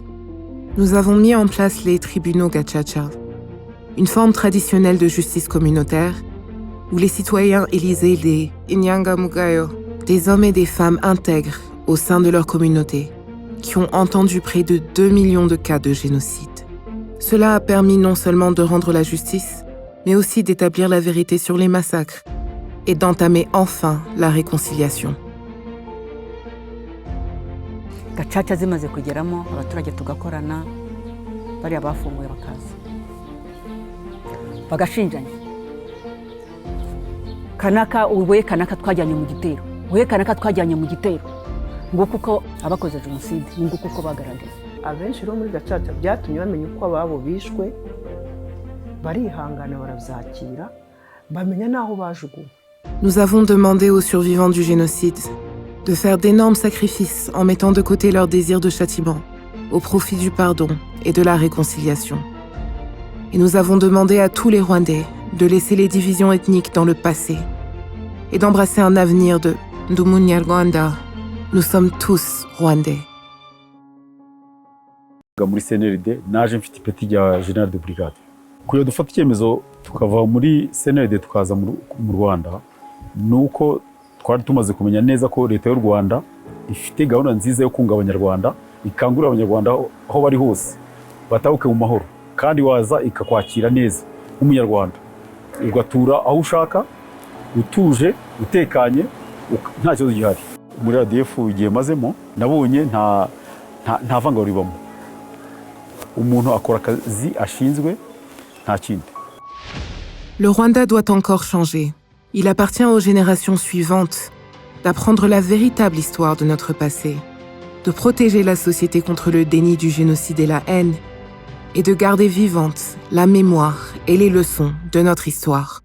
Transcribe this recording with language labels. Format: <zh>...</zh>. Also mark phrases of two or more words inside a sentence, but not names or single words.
<fr>Nous avons mis en place les tribunaux Gacaca, une forme traditionnelle de justice communautaire où les citoyens élisaient des Inyangamugayo, des hommes et des femmes intègres au sein de leur communauté, qui ont entendu près de 2 millions de cas de génocide. Cela a permis non seulement de rendre la justice, mais aussi d'établir la vérité sur les massacres et d'entamer enfin la réconciliation.</fr> <rw>Gacaca zimaze kugeramo abaturage tugakorana, bariya bafunguye bakaza bagashinjanya. Kanaka uwe kanaka twajyanye mu gitero, uwe kanaka twajyanye mu gitero, ngo kuko abakoze jenoside, ngo kuko bagaragaye. Abenshi rero muri Gacaca byatumye bamenya uko ababo bishwe, barihangana barabyakira, bamenya n'aho bajuguwe.</rw> <fr>Nous avons demandé aux survivants du génocide de faire d'énormes sacrifices en mettant de côté leur désir de châtiment au profit du pardon et de la réconciliation. Et nous avons demandé à tous les Rwandais de laisser les divisions ethniques dans le passé et d'embrasser un avenir de Ndumunyarwanda. Nous sommes tous Rwandais.</fr> <rw>Muri CNRD naje mfite ipeti rya</rw> <fr>General de Brigade.</fr> <rw>Kuyo dufata icyemezo tukava muri CNRD tukaza mu Rwanda, nuko twari tumaze kumenya neza ko leta y'u Rwanda ifite gahunda nziza yo kunga abanyarwanda, ikangurira abanyarwanda aho bari hose batahuke mu mahoro, kandi waza ikakwakira neza nk'umunyarwanda, ugatura aho ushaka utuje utekanye nta kibazo gihari. Muri RDF igihe mazemo nabonye nta vangura ribamo, umuntu akora akazi ashinzwe nta kindi.</rw> <fr>Le Rwanda doit encore changer. Il appartient aux générations suivantes d'apprendre la véritable histoire de notre passé, de protéger la société contre le déni du génocide et la haine, et de garder vivante la mémoire et les leçons de notre histoire.</fr>